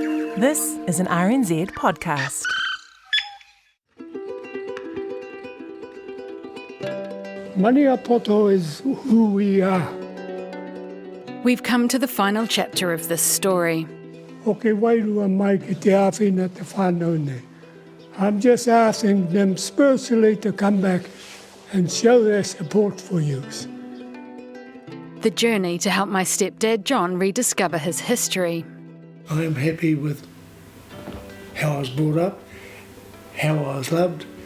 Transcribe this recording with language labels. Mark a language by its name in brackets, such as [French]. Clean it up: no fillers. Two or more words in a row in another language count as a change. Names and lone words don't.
[English] This is an RNZ podcast. Maniapoto is who we are. We've come to the final chapter of this story. [Māori] Okay, wairua mai ki te āwhina te whānau nei. [English] I'm just asking them spiritually to come back and show their support for you. The journey to help my stepdad John rediscover his history. I am happy with how I was brought up, how I was loved.